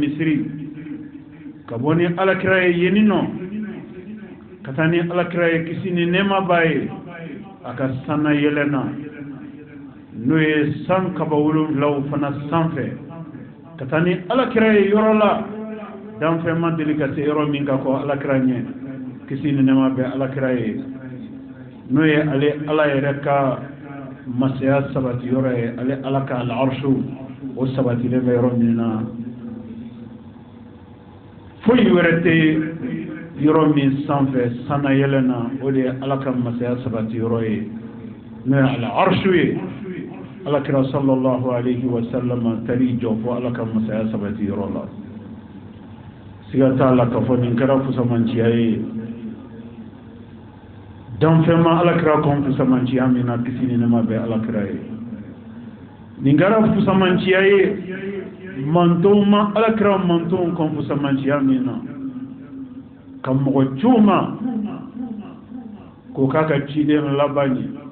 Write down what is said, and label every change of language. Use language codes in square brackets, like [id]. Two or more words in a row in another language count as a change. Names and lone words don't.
[bm] misiri ka bɔ ni alakira ye yeni nɔ ka taa ni alakira ye kisi ni nɛɛma b'a ye a ka sanna yɛlɛ na n'o ye san kaba 7 fana sanfɛ ka taa ni alakira ye yɔrɔ la danfɛn ma deli ka se yɔrɔ min ka kɔ alakira ɲɛ kisi ni nɛɛma bɛ alakira ye n'o ye ale ala yɛrɛ ka masaya sabati yɔrɔ ye ale ala ka al-arshu o sabatilen bɛ yɔrɔ min na foyi wɛrɛ tɛ yɔrɔ min sanfɛ sanna yɛlɛ na o de ye ala ka masaya sabati yɔrɔ ye n'o ye al-arshu ye alakira [ar] صلى الله عليه وسلم [bm] tari jɔ fɔ ala ka masaya sabati yɔrɔ la siga t'a la k'a fɔ nin kɛra fusamanciya ye danfɛn ma alakira kɔn fusamanciya min na kisi ni nɛɛma bɛ alakira ye nin kɛra fusamanciya ye mantonw ma alakira mantonw kɔn fusamanciya min na ka mɔgɔ ciw ma k'o k'a ka ciden laban ye